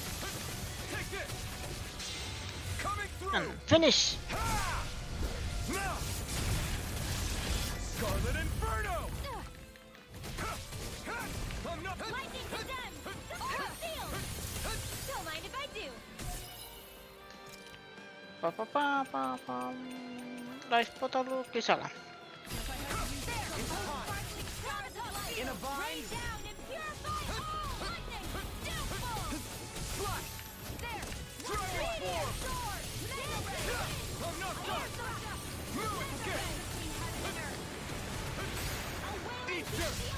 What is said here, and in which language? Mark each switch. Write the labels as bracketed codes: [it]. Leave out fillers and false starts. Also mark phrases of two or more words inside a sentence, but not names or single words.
[en] Take this! Coming through! And finish. Ha! Now! Scarlet Inferno! I'm not... Lightning condemned! Aura sealed! Don't mind if I do! Pa pa pa pa pam. Laispotelu kesällä. In a vine! Rain down and purify all! Lightning! Downfall! Slash! There! Dragon Meteor Form! sword! Mega ray! I'm not done! Move it again! Eat dirt!